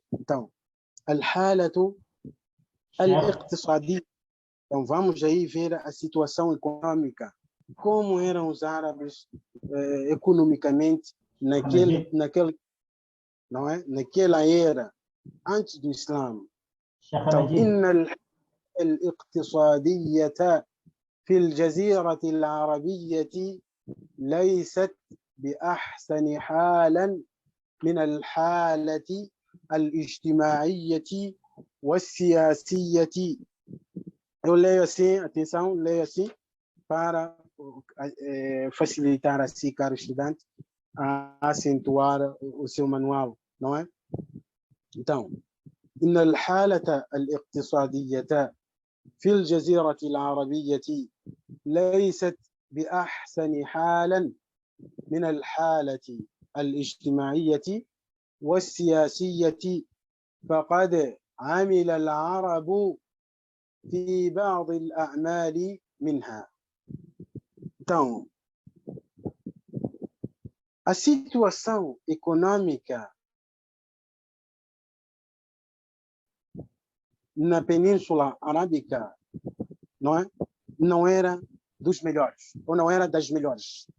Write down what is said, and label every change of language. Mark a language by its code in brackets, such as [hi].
[pt] Então, [ar] al-halatu al-iqtisadiyya. [pt] Então, vamos aí ver a situação econômica, como eram os árabes economicamente não é? Naquela era, antes do Islã. Então, [ar] إن الاقتصادية في الجزيرة العربية ليست بأحسن حالا من الحالة الاجتماعية والسياسية. [pt] Eu leio assim, atenção, leio assim, para facilitar assim, caro estudante, a acentuar o seu manual, não é? Então, [ar] إن الحالة الاقتصادية في الجزيرة العربية ليست بأحسن حالا من الحالة الاجتماعية والسياسية فقد عمل العرب في بعض الأعمال منها. [pt] Então, a situação econômica na Península Arábica não era dos melhores, ou não era das melhores.